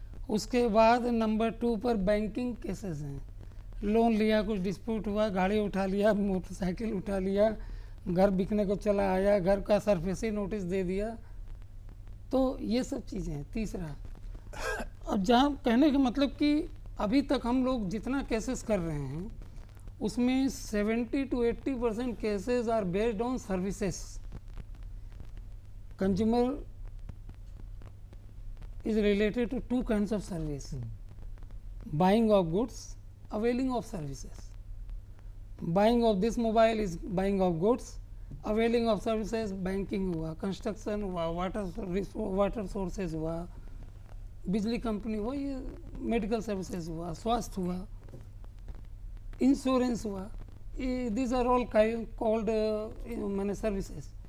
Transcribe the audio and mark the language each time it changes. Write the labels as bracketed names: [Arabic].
[Hindi] उसके बाद नंबर 2 पर बैंकिंग केसेस हैं। लोन लिया, कुछ डिस्प्यूट हुआ, गाड़ी उठा लिया, मोटरसाइकिल उठा लिया, घर बिकने को चला आया, घर का सरफेसी नोटिस दे दिया, तो ये सब चीज़ें हैं। तीसरा, अब जहाँ कहने का मतलब कि अभी तक हम लोग जितना केसेस कर रहे हैं उसमें 70 to 80% cases are based on services. [English] Consumer is related to 2 kinds of service: buying of goods, availing of services. Buying of this mobile is buying of goods, availing of services banking [Hindi] हुआ, construction हुआ, water sources हुआ, बिजली company हुआ, ये medical services हुआ, स्वास्थ्य हुआ, insurance हुआ, [English] these are all called माने services.